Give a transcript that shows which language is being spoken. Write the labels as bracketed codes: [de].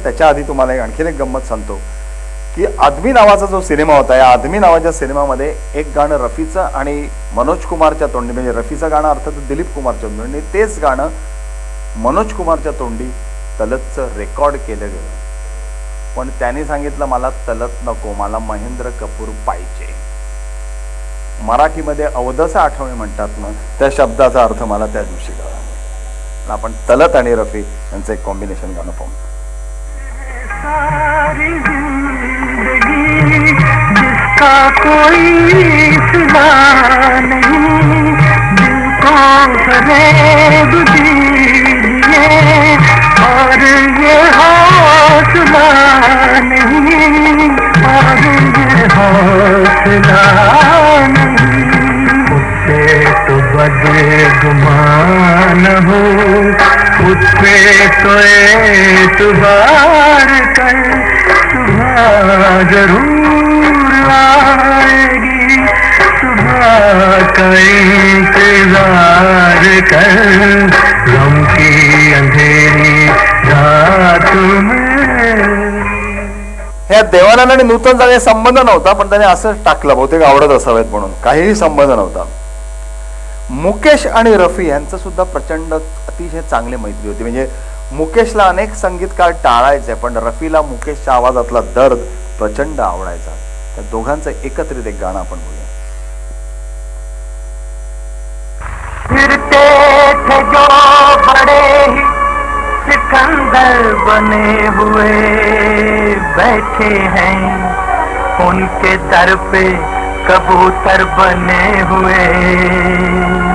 [mr] त्याच्या आधी तुम्हाला आणखीन एक गंमत सांगतो की आदमी नावाचा जो सिनेमा होता, या आदमी नावाच्या सिनेमामध्ये एक गाणं रफीचं आणि मनोज कुमारच्या तोंडी, म्हणजे रफीचं गाणं अर्थात दिलीप कुमारच्या तोंडी, तेच गाणं मनोज कुमारच्या तोंडी तलतचं रेकॉर्ड केलं गेलं. पण त्यांनी सांगितलं मला तलत नको, मला महेंद्र कपूर पाहिजे. मराठीमध्ये अवधसा आठवणे म्हणतात ना, त्या शब्दाचा अर्थ मला त्या दिवशी कळला. आपण तलत आणि रफी यांचं एक कॉम्बिनेशन गाणं पाहू. [hi] सारी जिंदगी जिसका कोई सिला नहीं, दिल को फरेब दीजिए और ये हौसला नहीं, और ये हौसला नहीं. उससे तो बदगुमान हो, उस पे तो एतबार कर, सुबह जरूर आएगी, सुबह का इंतजार कर, गम की अंधेरी रात में. [mr] ह्या देवानंद आणि नूतन जागे संबंध नव्हता, पण त्याने असं टाकलं, बहुतेक आवडत असावेत म्हणून, काहीही संबंध नव्हता. मुकेश आणि रफी यांचं सुद्धा प्रचंड अतिशय चांगली मैत्री होती. म्हणजे मुकेशला अनेक संगीतकार टाळायचे, पण रफीला मुकेशच्या आवाजातला दर्द प्रचंड आवडायचा. त्या दोघांचं एकत्रित एक गाणं आपण बोलूया. [hi] फिरते थे जो बड़े ही सिकंदर बने हुए बैठे हैं, उनके दर पे कबूतर बने हुए.